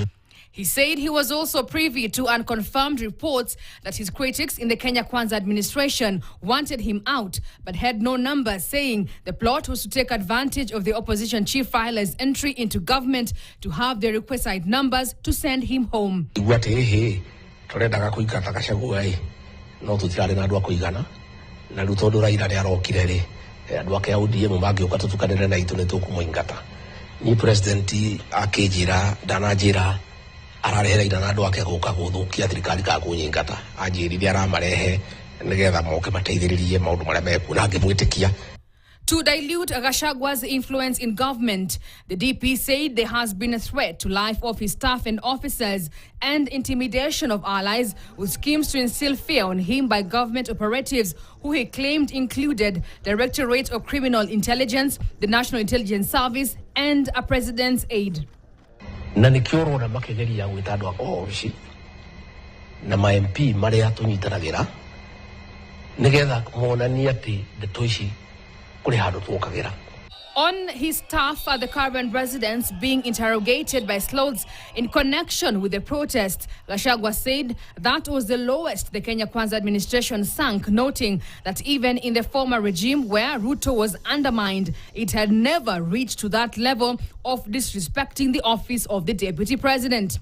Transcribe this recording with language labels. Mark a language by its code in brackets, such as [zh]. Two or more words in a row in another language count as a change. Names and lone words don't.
[en] He said he was also privy to unconfirmed reports that his critics in the Kenya Kwanza administration wanted him out, but had no numbers, saying the plot was to take advantage of the opposition chief filer's entry into government to have the requisite numbers to send him home. [ki] Torenda kuikata Gachagua no tutirare na andu akuigana na riu tondu Raila ni arokire ri andu ake ODM magioka tutukanire na itu ni tukumuingata ni president akijira danajira ararehe Raila na andu ake guka guthukia thirikari ka kunyingata anjirire aramarehe nigetha moke mateithiririe maundu maria meku na ngimwitikia. [en] To dilute Gachagua's influence in government, the DP said there has been a threat to life of his staff and officers and intimidation of allies, with schemes to instill fear on him by government operatives who he claimed included Directorate of Criminal Intelligence, the National Intelligence Service, and a president's aide. [ki] Na nikioro na makegeri ya gwitandwa ko ofici na ma MP maria tunyitanagira nigetha monania ati ndeto ici. [en] On his staff at the current residence being interrogated by sleuths in connection with the protest, Gachagua said that was the lowest the Kenya Kwanza administration sank, noting that even in the former regime where Ruto was undermined, it had never reached to that level of disrespecting the office of the deputy president.